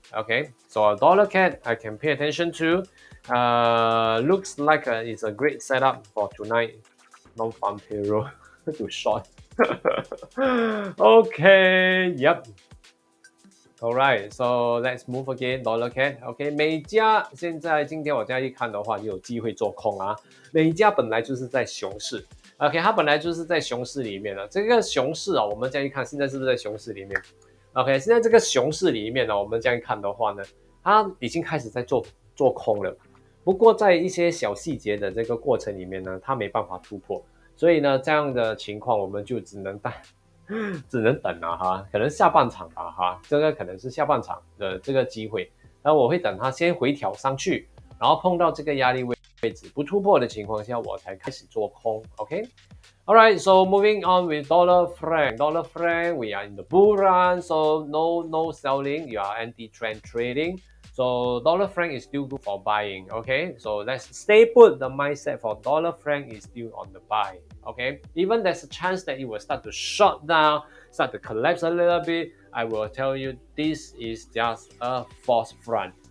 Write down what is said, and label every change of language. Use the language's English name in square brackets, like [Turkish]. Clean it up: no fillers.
[English] Okay, so a dollar CAD I can pay attention to. Looks like it's a great setup for tonight. Non-farm payroll to short. Okay, yep. Alright, so let's move again. [Chinese] Dollar CAD, OK， 美加今天我这样一看的话，就有机会做空啊。美加本来就是在熊市 ，OK， 它本来就是在熊市里面的。这个熊市我们这样一看，现在是不是在熊市里面 ？OK， 现在这个熊市里面呢，我们这样一看的话呢，它已经开始在做空了。不过在一些小细节的这个过程里面呢，它没办法突破，所以呢，这样的情况我们就只能等了哈，可能下半场吧哈，这个可能是下半场的这个机会，然后我会等它先回调上去，然后碰到这个压力位置不突破的情况下，我才开始做空 ，OK。 [English] Alright, so moving on with dollar franc. Dollar franc, we are in the bull run, so no selling. You are anti-trend trading. So dollar franc is still good for buying. Okay, so let's stay put. The mindset for dollar franc is still on the buy. Okay, even there's a chance that it will start to shut down, start to collapse a little bit. I will tell you, this is just a false front.